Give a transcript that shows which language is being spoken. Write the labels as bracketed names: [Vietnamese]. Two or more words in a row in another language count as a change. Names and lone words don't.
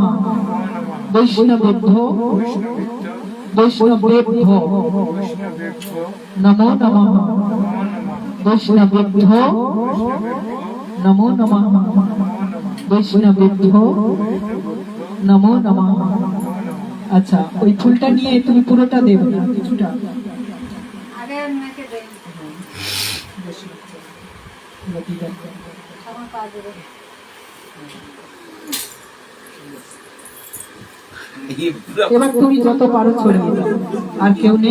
[Sanskrit] বৈষ্ণবেভ্যো নমো নমঃ। বৈষ্ণবেভ্যো নমো নমঃ। বৈষ্ণবেভ্যো নমো নমঃ। [Bangla] আচ্ছা, ওই ফুলটা নিয়ে তুমি পুরোটা দেবে না, কিছুটা। এবার তুমি যত পারো ছড়িয়ে দাও, আর কেউ নেই।